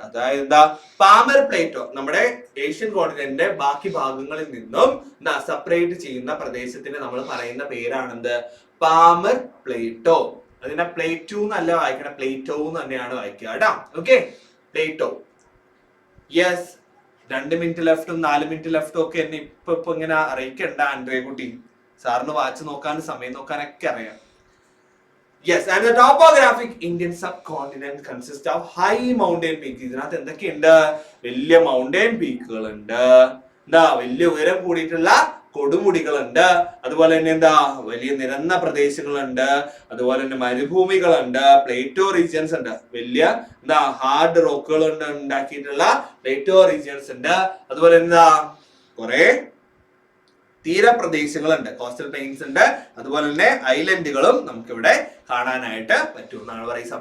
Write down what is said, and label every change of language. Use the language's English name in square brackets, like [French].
[Malayalam] അതായത് എന്താ, Palmer Plato നമ്മുടെ ഏഷ്യൻ കോണ്ടിനെന്റിന്റെ ബാക്കി ഭാഗങ്ങളിൽ നിന്നും സെപ്പറേറ്റ് ചെയ്യുന്ന പ്രദേശത്തിന് നമ്മൾ പറയുന്ന പേരാണെന്ത്, പാമർ പ്ലേറ്റോ. അതിനെ പ്ലേറ്റോ എന്നല്ല വായിക്കണം, പ്ലേറ്റോ എന്ന് തന്നെയാണ് വായിക്കുക കേട്ടോ. Okay, Plato. Yes, 2 minute ലെഫ്റ്റും 4 minute ലെഫ്റ്റും ഒക്കെ എന്നെ ഇപ്പൊ ഇങ്ങനെ അറിയിക്കണ്ട ആൻഡ്രേ കുട്ടി. സാറിന് വാച്ച് നോക്കാനും സമയം നോക്കാനൊക്കെ അറിയാം. [English] Yes, and the topographic Indian subcontinent consists of high mountain peaks. [Malayalam] ഇതിനകത്ത് എന്തൊക്കെയുണ്ട്, വലിയ മൗണ്ടൻ പീക്കുകൾ ഉണ്ട്, എന്താ വലിയ ഉയരം കൂടിയിട്ടുള്ള കൊടുമുടികളുണ്ട്, അതുപോലെ തന്നെ എന്താ വലിയ നിരന്ന പ്രദേശങ്ങളുണ്ട്, അതുപോലെ തന്നെ മരുഭൂമികളുണ്ട്, പ്ലേറ്റോ റീജിയൻസ് ഉണ്ട്, വലിയ എന്താ ഹാർഡ് റോക്കുകൾ ഉണ്ടാക്കിയിട്ടുള്ള പ്ലേറ്റോ റീജിയൻസ് ഉണ്ട്, അതുപോലെ എന്താ കുറെ തീരപ്രദേശങ്ങളുണ്ട്, കോസ്റ്റൽ പ്ലെയിൻസ് ഉണ്ട്, അതുപോലെ തന്നെ ഐലൻഡുകളും നമുക്ക് ഇവിടെ കാണാനായിട്ട് പറ്റുമെന്നാണ് പറയുക.